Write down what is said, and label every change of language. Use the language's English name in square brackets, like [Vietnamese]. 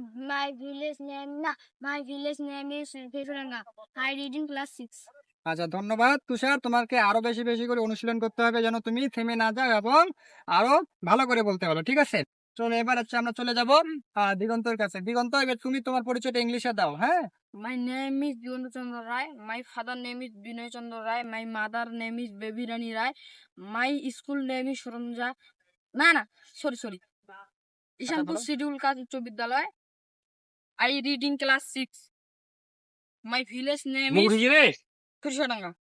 [English] My village name is Pheshuranga. I read in class 6. [Bangla] আচ্ছা, ধন্যবাদ তুষার। তোমাকে আরো বেশি বেশি করে অনুশীলন করতে হবে যেন তুমি থেমে না যাও এবং আরো ভালো করে বলতে পারো, ঠিক আছে? চলো এবার আমরা চলে যাব দিগন্তর কাছে। দিগন্ত, এবার তুমি তোমার পরিচয়টা ইংলিশে দাও। হ্যাঁ, [English] My name is Dionu Chandra Rai. My father name is Binoy Chandra Rai. My mother name is Baby Rani Rai. My school name is Soronja. Sorry. Ishanpur [Bangla] বলো। [English] Schedule Caste Uच्च Vidyalaya. I read in class 6. My village name is Krishnadanga.